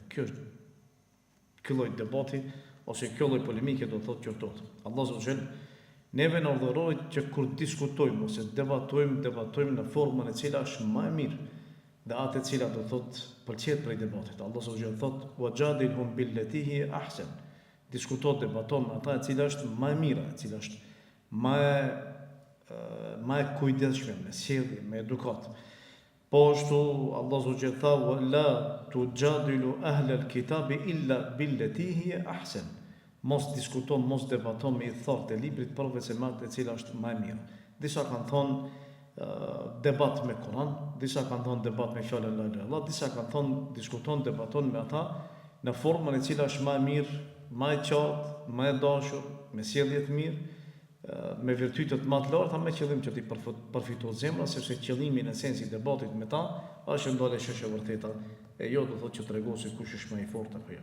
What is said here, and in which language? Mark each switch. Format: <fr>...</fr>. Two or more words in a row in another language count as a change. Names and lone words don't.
<sq>Ky lloj debati ose kjo lloj polemike do të thotë qortohet.</sq> <ar>الله سبحانه</ar> <sq>neve në urdhëroi që kur diskutojmë ose debatojmë në formën e cila është më e mirë dhe atë e cila do thotë pëlqet prej debatit.</sq> <ar>الله سبحانه thotë وجادلهم بالتي هي أحسن.</ar> <sq>Diskuto, debaton ata e cila është më e mira, e cila është më e kujdesshme, me sjellje, me edukat. Po ashtu</sq> <ar>الله سبحانه tha لا تجادلوا أهل الكتاب إلا بالتي هي أحسن.</ar> <sq>Mos diskuton, mos debaton me i thartë e librit përveç se me atë e cila është më e mirë. Disa kanë thonë debat me Kur'an, disa kanë thonë debat me fjalën</sq> <ar>لا إله إلا الله,</ar> <sq>disa kanë thonë diskuton, debaton me ata në formën e cila është më e mirë, më e qartë, më e dashur, me sjellje të mirë, me virtyte të më të larta, me qëllim që ti përfitohet zemra, sepse qëllimi në esencë i debatit me ta është ndalë shesh e vërteta, e jo do thotë që tregon se kush është më i fortë apo jo.</sq>